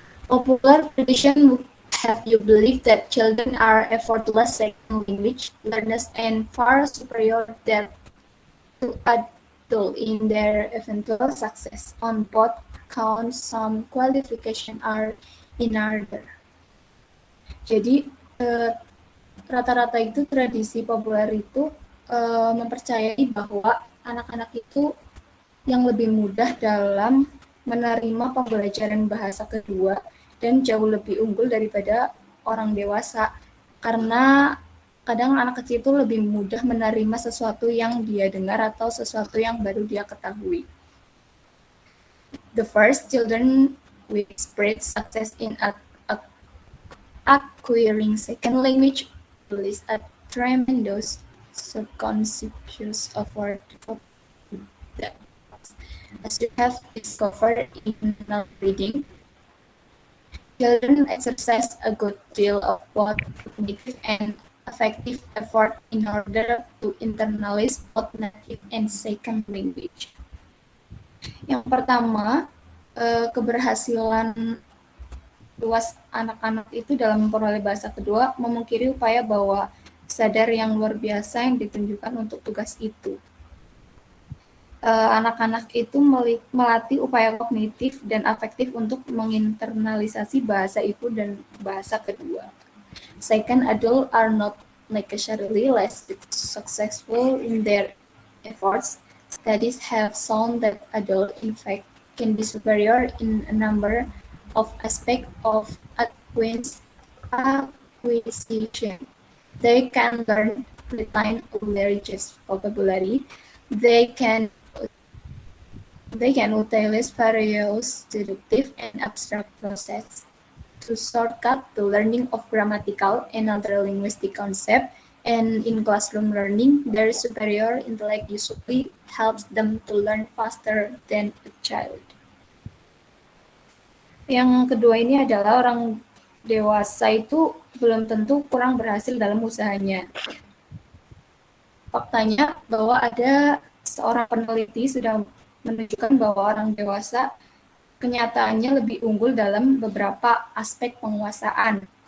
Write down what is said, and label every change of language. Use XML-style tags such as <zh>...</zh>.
<en>Popular tradition would have you believe that children are effortless second language learners and far superior to adults in their eventual success. On both counts, some qualifications are in order.</en> <id>Jadi rata-rata itu tradisi populer itu mempercayai bahwa anak-anak itu yang lebih mudah dalam menerima pembelajaran bahasa kedua dan jauh lebih unggul daripada orang dewasa, karena kadang anak kecil itu lebih mudah menerima sesuatu yang dia dengar atau sesuatu yang baru dia ketahui.</id> <en>The first, children with spread success in acquiring second language is a tremendous subconscious effort for that. As you have discovered in reading, children exercise a good deal of both cognitive and affective effort in order to internalize both native and second language.</en> <id>Yang pertama, keberhasilan luas anak-anak itu dalam memperoleh bahasa kedua memungkiri upaya bahwa sadar yang luar biasa yang ditunjukkan untuk tugas itu. Anak-anak itu melatih upaya kognitif dan afektif untuk menginternalisasi bahasa itu dan bahasa kedua.</id> <en>Second, adults are not necessarily less successful in their efforts. Studies have shown that adults, in fact, can be superior in a number of aspects of acquisition. They can learn, retain, languages vocabulary. They can utilize various deductive and abstract processes to shortcut the learning of grammatical and other linguistic concepts, and in classroom learning, their superior intellect usually helps them to learn faster than a child.</en> <id>Yang kedua ini adalah orang dewasa itu belum tentu kurang berhasil dalam usahanya. Faktanya bahwa ada seorang peneliti sudah menunjukkan bahwa orang dewasa kenyataannya lebih unggul dalam beberapa aspek penguasaan.</id>